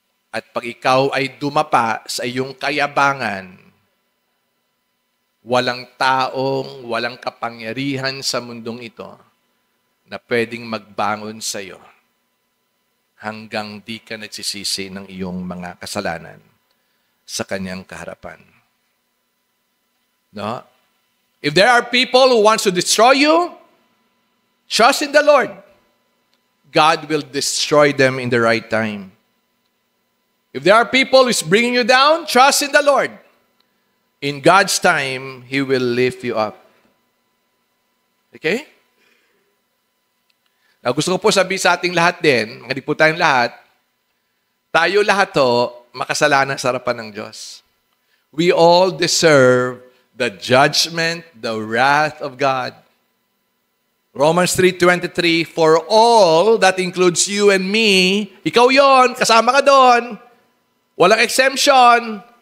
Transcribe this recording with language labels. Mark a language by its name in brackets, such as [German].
[Filipino] At pag ikaw ay dumapa sa iyong kayabangan, walang taong, walang kapangyarihan sa mundong ito na pwedeng magbangon sa iyo hanggang di ka nagsisisi ng iyong mga kasalanan sa kanyang kaharapan. No? [English] If there are people who wants to destroy you, trust in the Lord. God will destroy them in the right time. If there are people who is bringing you down, trust in the Lord. In God's time, He will lift you up. Okay? [Filipino] Now, gusto ko po sabihin sa ating lahat din, mga di po tayong lahat, tayo lahat to, makasalanan sa harapan ng Diyos. [English] We all deserve the judgment, the wrath of God. Romans 3:23, for all, that includes you and me, [Filipino] ikaw yon, kasama ka doon, walang exemption.